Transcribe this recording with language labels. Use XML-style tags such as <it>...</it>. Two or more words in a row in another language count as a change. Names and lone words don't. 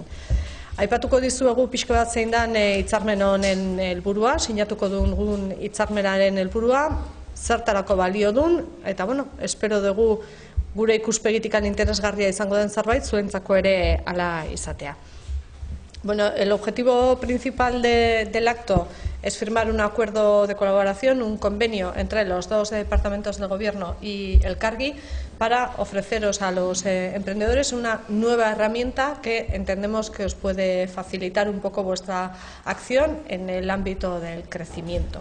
<eu>Aipatuko dizuegu pixko bat zein den hitzarmen honen helburua, sinatuko dugun hitzarmenaren helburua, zertarako balio dun, eta espero dugu gure ikuspegitikan interesgarria izango den zerbait, zuentzako ere hala izatea.</eu> <es>El objetivo principal del acto es firmar un acuerdo de colaboración, un convenio entre los dos departamentos del Gobierno y el CARGI para ofreceros a los emprendedores una nueva herramienta que entendemos que os puede facilitar un poco vuestra acción en el ámbito del crecimiento.</es>